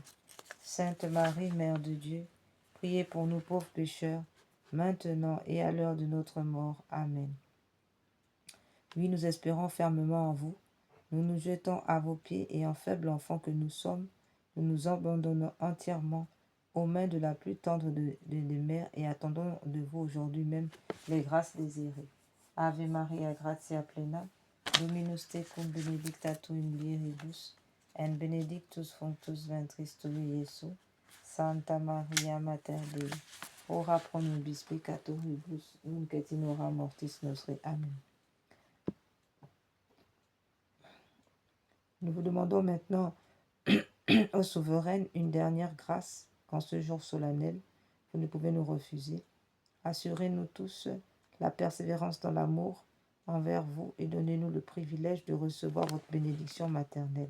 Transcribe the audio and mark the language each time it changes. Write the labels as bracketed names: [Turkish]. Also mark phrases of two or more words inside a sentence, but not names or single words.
[French] Sainte Marie, Mère de Dieu, priez pour nous pauvres pécheurs, maintenant et à l'heure de notre mort. Amen. Oui, nous espérons fermement en vous. Nous nous jetons à vos pieds et en faibles enfants que nous sommes, nous nous abandonnons entièrement aux mains de la plus tendre des mères et attendons de vous aujourd'hui même les grâces désirées. [Latin] Ave Maria, gratia plena, Dominus tecum, benedicta tu in mulieribus, et benedictus fructus ventris tui, Iesus. Santa Maria, Mater Dei, ora pro nobis peccatoribus, nunc et in hora mortis nostre. Amen. [French] Nous vous demandons maintenant, ô souveraine, une dernière grâce qu'en ce jour solennel, vous ne pouvez nous refuser. Assurez-nous tous la persévérance dans l'amour envers vous et donnez-nous le privilège de recevoir votre bénédiction maternelle.